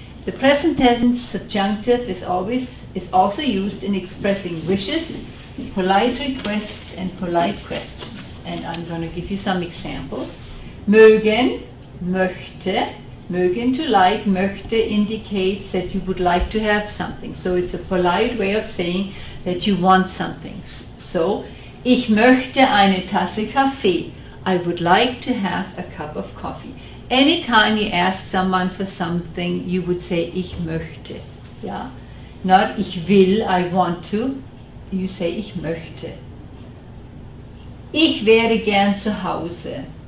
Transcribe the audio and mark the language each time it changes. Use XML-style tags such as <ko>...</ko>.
<en>The present tense subjunctive is also used in expressing wishes, polite requests, and polite questions. And I'm going to give you some examples. Mögen, möchte. Mögen, to like. Möchte indicates that you would like to have something. So it's a polite way of saying that you want something.</en> <de>So, ich möchte eine Tasse Kaffee.</de> <en>I would like to have a cup of coffee. Anytime you ask someone for something, you would say</en> <de>ich möchte.</de> <en>Yeah? Not</en> <de>ich will,</de> <en>I want to. You say</en> <de>ich möchte. Ich wäre gern zu Hause.</de>